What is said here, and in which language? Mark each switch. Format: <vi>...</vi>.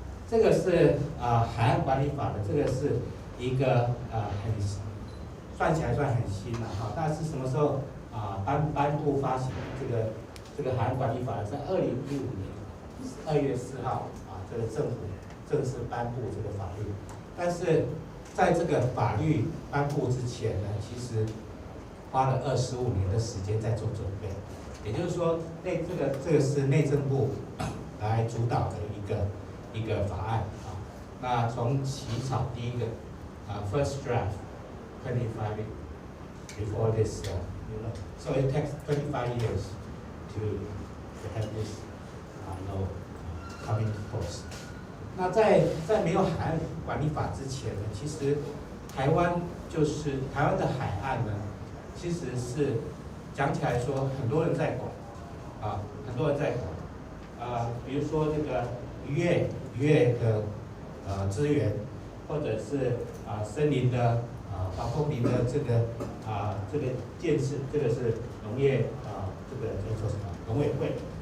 <zh>这个是海岸管理法的，这个是一个算起来算很新了但是什么时候颁布发行这个海岸管理法？在2015年2月4号这个政府正式颁布这个法律。但是在这个法律颁布之前呢，其实花了25年的时间在做准备。</zh> <en>也就是说，这个是内政部来主导的一个法案那从起草第一个 first draft 25 before this so it takes 25 years to have this law come into force.</en> <zh>那在没有海岸管理法之前呢，其实台湾的海岸呢，其实是讲起来说很多人在管很多人在管比如说这个渔业的资源，或者是森林的防风林的这个建设，这个是农业这个叫做什么农委会</zh>